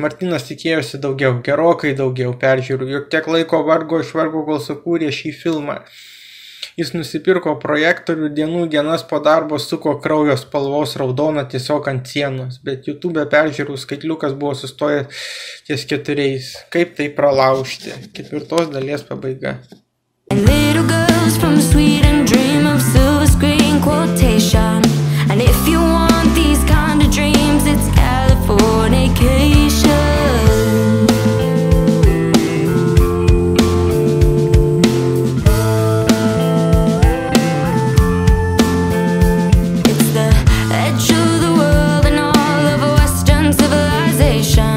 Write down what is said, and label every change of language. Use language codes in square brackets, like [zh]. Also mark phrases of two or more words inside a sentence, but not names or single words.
[lt] Martynas tikėjosi daugiau, gerokai daugiau peržiūrų, juk tiek laiko vargo išvargo, kol sukūrė šį filmą. Jis nusipirko projektorių, dienas po darbo suko kraujo spalvos raudoną tiesiog ant sienos, bet YouTube peržiūrų skaitliukas buvo sustojęs ties 4. Kaip tai pralaužti? 4 dalies pabaiga. [en] And if you want these kind of dreams, it's Californication. It's the edge of the world and all of a Western civilization.